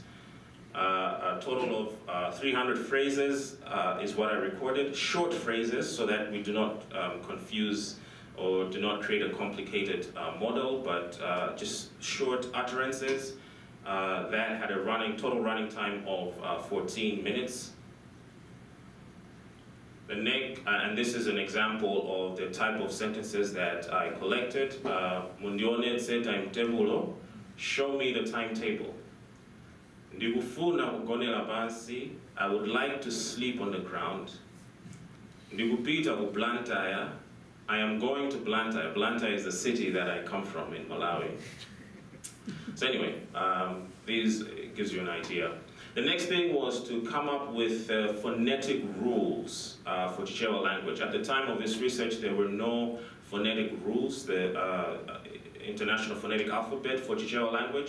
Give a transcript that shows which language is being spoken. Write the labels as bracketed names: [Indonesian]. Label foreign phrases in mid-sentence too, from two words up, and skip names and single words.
[English] A total of 300 phrases is what I recorded, short phrases so that we do not confuse or do not create a complicated model, but just short utterances that had a total running time of 14 minutes. And this is an example of the type of sentences that I collected. [Nyanja] Mundionetse timetable, [English] show me the timetable. [Nyanja] Ndikufuna kugonela pansi, [English] I would like to sleep on the ground. [Nyanja] Ndikupita ku Blantyre, [English] I am going to Blantyre. Blantyre is the city that I come from in Malawi. So anyway, this gives you an idea. The next thing was to come up with phonetic rules for Chichewa language. At the time of this research, there were no phonetic rules, the International Phonetic Alphabet for Chichewa language.